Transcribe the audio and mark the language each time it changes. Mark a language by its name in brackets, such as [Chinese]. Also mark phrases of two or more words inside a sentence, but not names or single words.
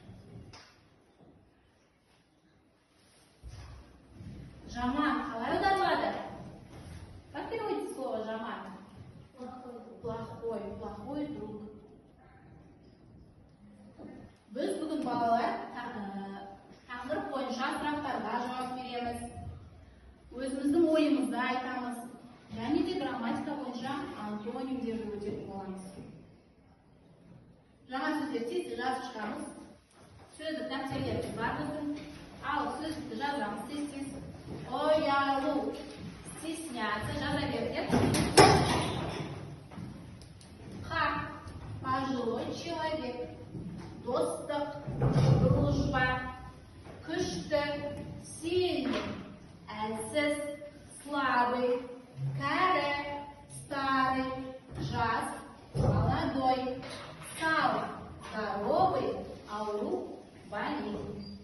[Kazakh] Жаман қалай аударылады? [Russian] Как переводится слово жаман? Плохой друг. [Kazakh] Біз бүгін балалар тақырып бойынша сұрақтарға жауап береміз. Өзіміздің ойымызды айтамыз. Және де грамматика бойынша антонимдерді өтетін боламыз. Жаңа сөздер тез жазып шығамыз. Сөздік дәптерлеріміз бар біздің. Ал сөздікті жазамыз тез-тез. Оялу, стесняться, жаза бердік. [Russian] Как пожилой человек. [Kazakh] Достық, дружба, күшті, сильный, әлсіз, слабый, кәрі, старый, жас, молодой, салый, здоровый, ауру, болезнь.